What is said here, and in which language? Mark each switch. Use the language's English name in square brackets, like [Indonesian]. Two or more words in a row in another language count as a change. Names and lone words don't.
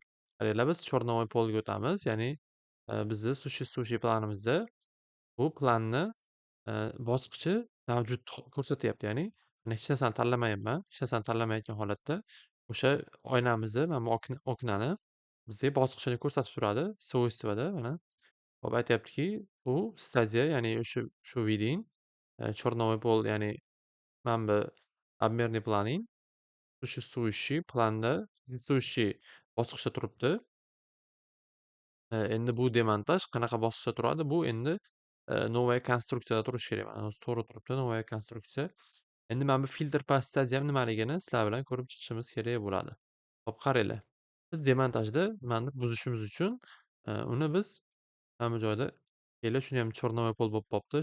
[Uzbek] Qaranglar, biz черновой polga o'tamiz. Ya'ni bizni существующий planimizda bu planni bosqichi mavjud ko'rsatyapti. Ya'ni mana hech narsani tanlamayapman. Hech narsani tanlamayotgan holatda o'sha oynamizni, mana bu oknani bizga bosqichini ko'rsatib turadi. Свойствоda mana hop aytyaptiki, bu stadiya, ya'ni shu видим, черновой pol, ya'ni mana bu обмерный planing существующий planda существующий bosqichda turibdi. Endi bu demontaj qanaqa bosqichda turadi? Bu endi новая konstruksiyada turishi kerak. Mana hozir to'g'ri turibdi, новая konstruksiya. Endi mana bu filtr [Russian] по стадиям [Uzbek] nimaligini sizlar bilan ko'rib chiqishimiz kerak bo'ladi. Hop, qaranglar. Biz demontajda nimani buzishimiz uchun uni biz mana bu joyda keling, shuni ham черновой pol bo'lib qolibdi.